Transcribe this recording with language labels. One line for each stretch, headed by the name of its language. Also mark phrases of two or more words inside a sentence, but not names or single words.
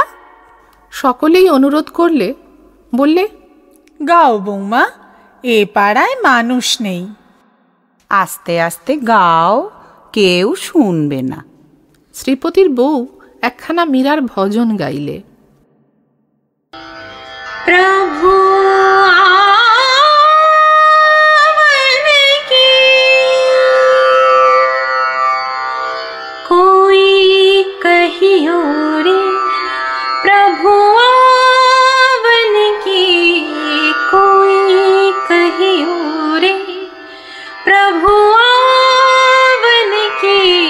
Bangla: সকলেই অনুরোধ করলে। বললে, গাও বৌমা, এ পাড়ায় মানুষ নেই। আস্তে আস্তে গাও, কেউ শুনবে না। শ্রীপতির বউ একখানা মীরার ভজন গাইলে।
Hindi: प्रभु आवन की कोई कहियो रे, प्रभु आवन की कोई कहियो रे, प्रभु आवन की